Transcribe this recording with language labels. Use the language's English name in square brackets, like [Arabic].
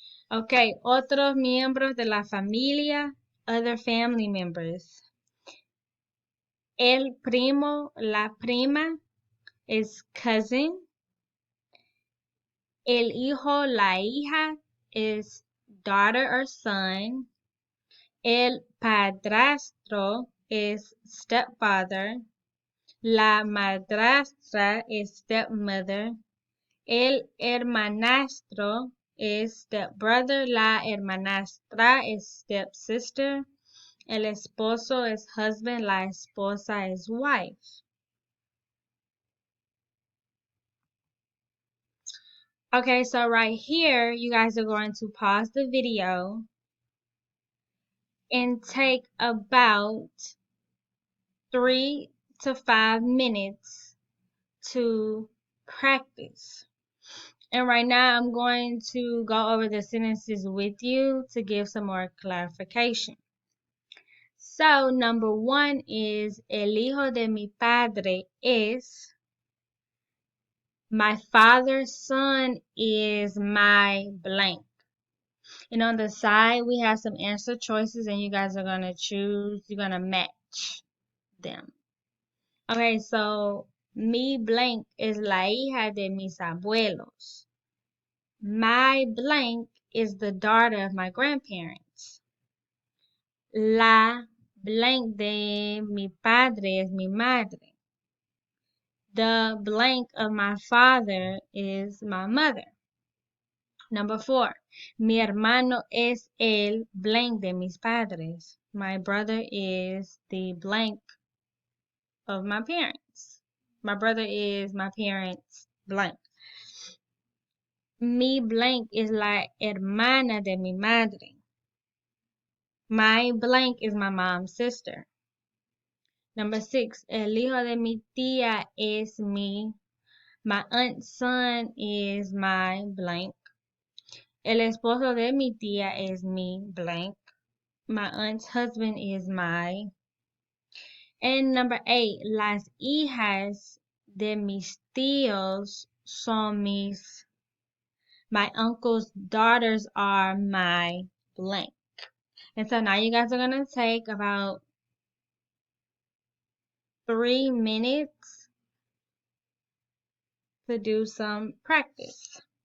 [Spanish] Okay, otros miembros de la familia, [English] other family members. [Spanish] El primo, la prima [English] is cousin. [Spanish] El hijo, la hija [English] is daughter or son. [Spanish] El padrastro [English] is stepfather. [Spanish] La madrastra [English] is stepmother. [Spanish] El hermanastro [English] is stepbrother. [Spanish] La hermanastra [English] is stepsister. [Spanish] El esposo [English] is husband. [Spanish] La esposa [English] is wife. Okay, so right here, you guys are going to pause the video and take about 3 to 5 minutes to practice. And right now, I'm going to go over the sentences with you to give some more clarification. So, number 1 is [Spanish] El hijo de mi padre es. [English] My father's son is my blank. And on the side, we have some answer choices, and you guys are going to choose, you're going to match them. Okay, so [Spanish] mi blank is la hija de mis abuelos. [English] My blank is the daughter of my grandparents. [Spanish] La blank de mi padre es mi madre. [English] The blank of my father is my mother. Number 4, [Spanish] mi hermano es el blank de mis padres. [English] My brother is the blank of my parents. My brother is my parents' blank. [Spanish] Mi blank is la hermana de mi madre. [English] My blank is my mom's sister. Number 6, [Spanish] el hijo de mi tía es mi. [English] My aunt's son is my blank. [Spanish] El esposo de mi tía es mi blank. [English] My aunt's husband is my. And number 8, [Spanish] las hijas de mis tíos son mis. [English] My uncle's daughters are my blank. And so now you guys are going to take about 3 minutes to do some practice.